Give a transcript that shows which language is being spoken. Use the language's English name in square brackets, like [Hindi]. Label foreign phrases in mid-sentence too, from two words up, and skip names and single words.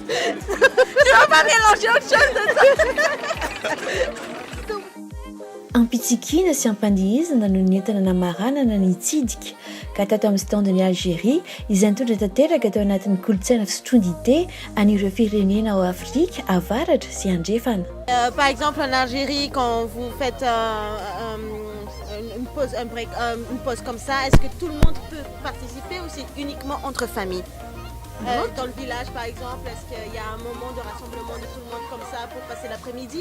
[French] Tu vas pas mélanger autre chose de ça? [Malagasy] Un fitsikina sy ampandiizana no nentina namaranana nitsidika ka tato amin'ny standiny Algérie izany tondra tanteraka tao anatin'ny kolotsaina fisotrondité anireo firenena ao Afrika avaratra sy andrefana. [French] Par exemple en Algérie, quand vous faites une pause comme ça, est-ce que tout le monde peut participer ou c'est uniquement entre familles? Dans le village par exemple, est-ce qu'il y a un moment de rassemblement de tout le monde comme ça pour passer l'après-midi